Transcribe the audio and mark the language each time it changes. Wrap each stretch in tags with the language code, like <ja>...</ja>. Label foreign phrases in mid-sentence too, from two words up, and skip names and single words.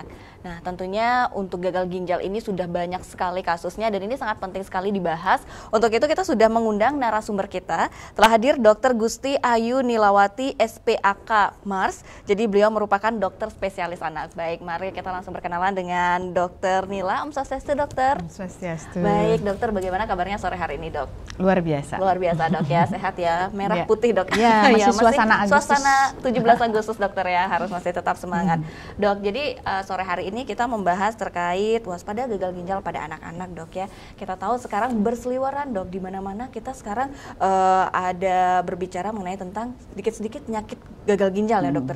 <id>Nah tentunya untuk gagal ginjal ini sudah banyak sekali kasusnya dan ini sangat penting sekali dibahas. Untuk itu kita sudah mengundang narasumber kita. Telah hadir Dr. Gusti Ayu Nilawati SPAK Mars. Jadi beliau merupakan dokter spesialis anak. Baik, mari kita langsung berkenalan dengan Dr. Nila.</id> <sa>Om Swastiastu,</sa> <id>dokter.</id> <sa>Om Swastiastu.</sa> <id>Baik, dokter, bagaimana kabarnya sore hari ini, dok? Luar biasa. Luar biasa, dok ya. Sehat ya. Merah putih, dok. Ya, masih suasana Agustus. Suasana 17 Agustus, dokter ya. Harus masih tetap semangat. Dok, jadi sore hari ini kita membahas terkait waspada gagal ginjal pada anak-anak, dok ya. Kita tahu sekarang berseliweran, dok, di mana-mana kita sekarang ada berbicara mengenai tentang sedikit-sedikit penyakit gagal ginjal ya, dokter ya.</id>